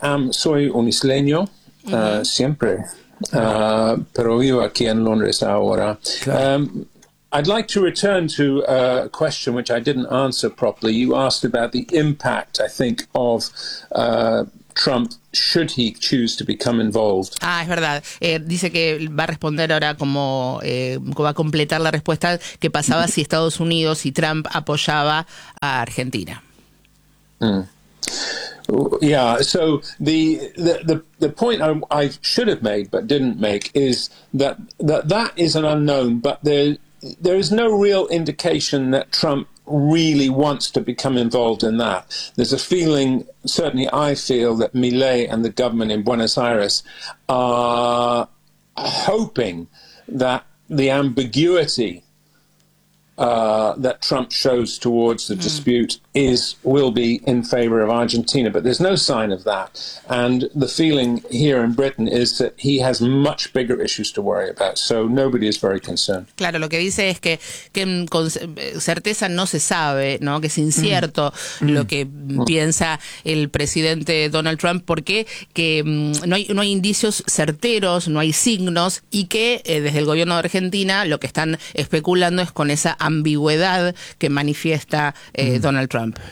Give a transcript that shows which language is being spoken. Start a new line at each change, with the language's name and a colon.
Spanish: Soy un isleño, siempre, pero vivo aquí en Londres ahora.
English: I'd like to return to a question which I didn't answer properly. You asked about the impact, I think, of Trump, should he choose to become involved.
Spanish: Ah, es verdad. Dice que va a responder ahora como va a completar la respuesta que pasaba si Estados Unidos y Trump apoyaba a Argentina.
English: Yeah, so the point I should have made but didn't make is that is an unknown, but there is no real indication that Trump really wants to become involved in that. There's a feeling, certainly I feel, that Milei and the government in Buenos Aires are hoping that the ambiguity that Trump shows towards the dispute will be in favor of Argentina. But there's no sign of that. And the feeling here in Britain is that he has much bigger issues to worry about. So nobody is very concerned.
Spanish: Claro, lo que dice es que con certeza no se sabe, ¿no? Que es incierto lo que piensa el presidente Donald Trump, porque que no hay indicios certeros, no hay signos, y que desde el gobierno de Argentina lo que están especulando es con esa ambigüedad que manifiesta Donald Trump.